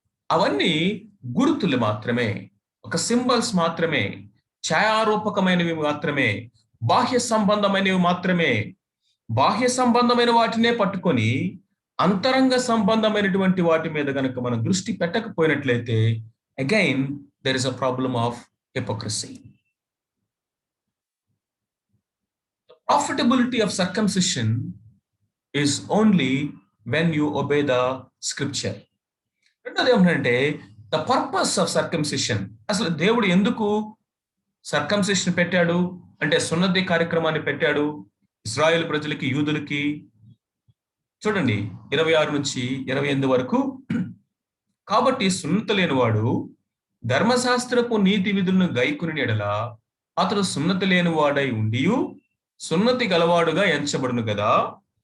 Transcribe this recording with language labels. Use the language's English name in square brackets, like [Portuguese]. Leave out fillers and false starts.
[Telugu] అవన్నీ గుర్తులు మాత్రమే, ఒక సింబల్స్ మాత్రమే, ఛాయారూపకమైనవి మాత్రమే, బాహ్య సంబంధమైనవి మాత్రమే. బాహ్య సంబంధమైన వాటినే పట్టుకొని అంతరంగ సంబంధమైనటువంటి వాటి మీద గనక మనం దృష్టి పెట్టకపోయినట్లయితే [English] Again there is a problem of hypocrisy. Profitability of circumcision is only when you obey the scripture. [Telugu] రెండోది ఏమిటంటే [English] The purpose of circumcision. [Telugu] అసలు దేవుడు ఎందుకు సర్కంసిషన్ పెట్టాడు అంటే సున్నతి కార్యక్రమాన్ని పెట్టాడు ఇశ్రాయేలు ప్రజలకి, యూదులకి. చూడండి 26 నుంచి 28 వరకు. కాబట్టి సున్నత లేనివాడు ధర్మశాస్త్రపు నీతి విధులను గైకొని ఎడల అతడు సున్నత లేనివాడై ఉండియు సున్నతి గలవాడుగా ఎంచబడును కదా.